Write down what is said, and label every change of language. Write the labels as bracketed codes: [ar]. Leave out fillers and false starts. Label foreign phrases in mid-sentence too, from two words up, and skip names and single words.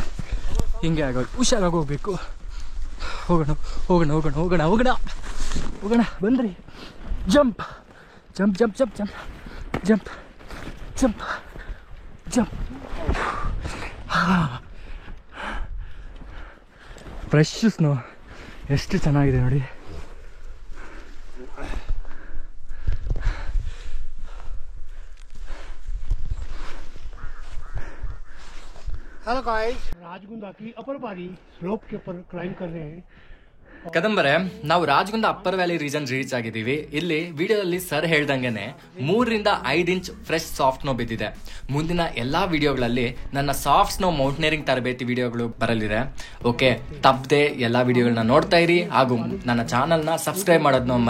[kn] ಹಿಂಗೆ ಆಗೋದು, ಹುಷಾರಾಗಿ ಹೋಗ್ಬೇಕು. ಹೋಗೋಣ ಹೋಗೋಣ ಹೋಗೋಣ ಹೋಗೋಣ ಹೋಗೋಣ ಹೋಗೋಣ. ಬಂದ್ರಿ. [en] jump jump jump jump jump jump jump jump. fresh snow [kn] ಎಷ್ಟು ಚೆನ್ನಾಗಿದೆ ನೋಡಿ. [en] hello guys, [hi] राजगुंदा की [en] upper bari slope [hi] के ऊपर क्लाइंब कर रहे हैं. [kn] ಕದಂಬರೆ, ನಾವು ರಾಜಗುಂದ [en] upper valley region reach [kn] ಆಗಿದ್ದೀವಿ. ಇಲ್ಲಿ ವಿಡಿಯೋದಲ್ಲಿ ಸರ್ ಹೇಳ್ದಂಗೆನೆ 3-5 ಇಂಚ್ [en] fresh soft snow [kn] ಬಿದ್ದಿದೆ. ಮುಂದಿನ ಎಲ್ಲಾ ವಿಡಿಯೋಗಳಲ್ಲಿ ನನ್ನ [en] soft snow mountaineering [kn] ತರಬೇತಿ ವಿಡಿಯೋಗಳು ಬರಲಿದೆ. ಓಕೆ, ತಪ್ಪದೆ ಎಲ್ಲಾ ವಿಡಿಯೋಗಳನ್ನ ನೋಡ್ತಾ ಇರಿ ಹಾಗೂ ನನ್ನ ಚಾನಲ್ನ ಸಬ್ಸ್ಕ್ರೈಬ್ ಮಾಡೋದನ್ನ ಮರಿಬೇಡಿ.